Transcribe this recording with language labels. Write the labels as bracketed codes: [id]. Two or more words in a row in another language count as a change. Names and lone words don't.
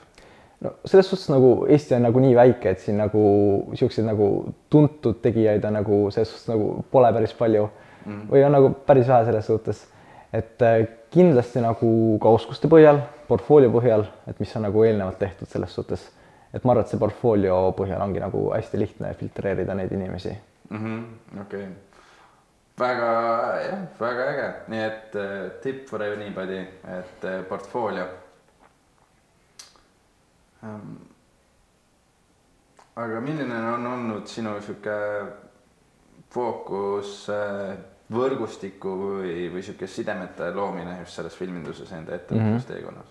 [et] No selles suhtes nagu Eesti on nagu nii väike, et siin nagu siukseid nagu tuntud tegijaid on nagu selles suhtes nagu pole päris palju või on nagu päris vähe selles suhtes, et kindlasti nagu ka oskuste põhjal, portfoolio põhjal, et mis on nagu eelnevalt tehtud selles suhtes, et ma arvan, et see portfoolio põhjal ongi nagu hästi lihtne filtreerida neid inimesi. Okei. Väga äge. Nii et [en] tip for anybody, [et] et portfoolio. Aga milline on olnud sinu siuke fookus võrgustiku või siuke sidemete loomine just selles filminduses enda ettevõtlusteekonnas?